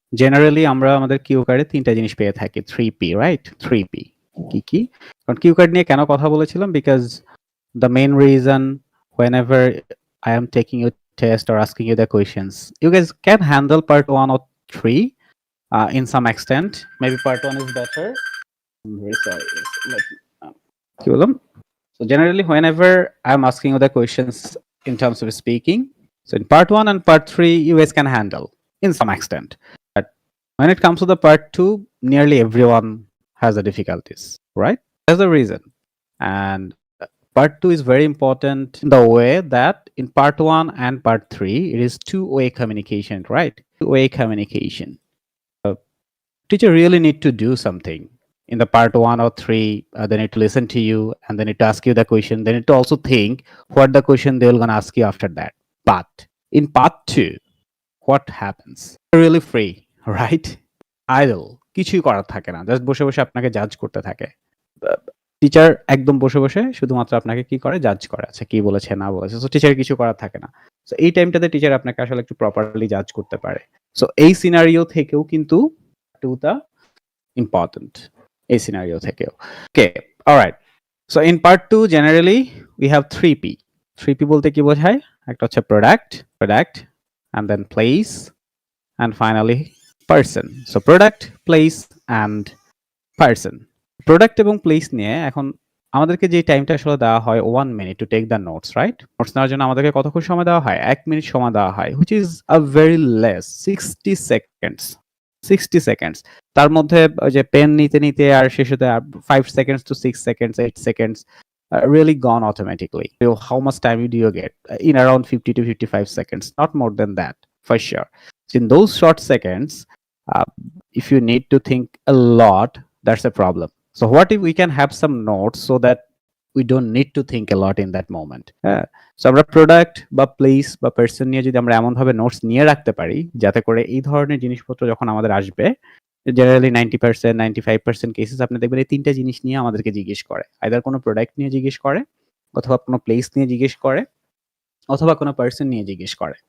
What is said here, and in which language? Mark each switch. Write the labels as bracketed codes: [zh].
[bn] Generally আমরা আমাদের Q কার্ডে ৩ টা জিনিস পেয়ে থাকি। 3P, right? 3P কি? কারণ কিউ কার্ড নিয়ে কেন কথা বলেছিলাম? [en] Because the main reason whenever I am taking your test or asking you the questions, you guys can handle part 1 or 3 in some extent. Maybe part 1 is better. I'm very sorry. Let me, [bn] কি বললাম? [en] So generally, whenever I'm asking you the questions in terms of speaking, so in part 1 and part 3, you guys can handle in some extent. But when it comes to the part 2, nearly everyone has the difficulties, right? That's the reason. And part 2 is very important in the way that in part 1 and part 3, it is two-way communication, right? Two-way communication. Teacher really need to do something. In the part 1 or 3, they need to listen to you and they need to ask you the question. They need to also think what the question they will gonna ask you after that. But in part 2, what happens? You're really free, right? Idle. [bn] কিছুই করার থাকে না, just বসে বসে আপনাকে জাজ করতে থাকে। টিচার একদম বসে বসে শুধুমাত্র আপনাকে কি করে, জাজ করে। আচ্ছা কি বলেছে না বলেছে, সো টিচার কিছু করার থাকে না। সো এই টাইমটাতে টিচার আপনাকে আসলে একটু প্রপারলি জাজ করতে পারে। সো এই সিনারিও থেকেও কিন্তু [en] to the important, [bn] এই সিনারিও থেকেও। [en] Okay, alright. So in part 2 generally we have 3P। [bn] 3P বলতে কি বোঝায়? একটা হচ্ছে product, [en] and then place, and finally person. So product, place and person. [bn] Product এবং প্লেস নিয়ে এখন আমাদেরকে যে টাইমটা আসলে দেওয়া হয় 1 minute [en] To take the notes, right? [bn] Notes নেওয়ার জন্য আমাদেরকে কতক্ষণ সময় দেওয়া হয়? 1 মিনিট সময় দেওয়া হয়, [en] which is a very less, [bn] 60 seconds. 60 seconds. তার মধ্যে ওই যে পেন নিতে নিতে আর শেষে 5 seconds two 6 seconds, 8 seconds [en] really gone automatically. So how much time do you get? In around 50 to 55 seconds, not more than that, for sure. So in those short seconds, if you need to think a lot, that's a problem. So what if we can have some notes so that we don't need to think a lot in that moment? [bn] So আমরা product বা place বা person নিয়ে যদি আমরা এমন ভাবে notes নিয়ে রাখতে পারি যাতে করে এই ধরনের জিনিসপত্র যখন আমাদের আসবে, জেনারেলি 90%, 95% কেসেস আপনি দেখবেন এই 3টা জিনিস নিয়ে আমাদেরকে জিজ্ঞেস করে। আইদার কোনো প্রোডাক্ট নিয়ে জিজ্ঞেস করে, অথবা কোনো প্লেস নিয়ে জিজ্ঞেস করে, অথবা কোনো পার্সন নিয়ে জিজ্ঞেস করে।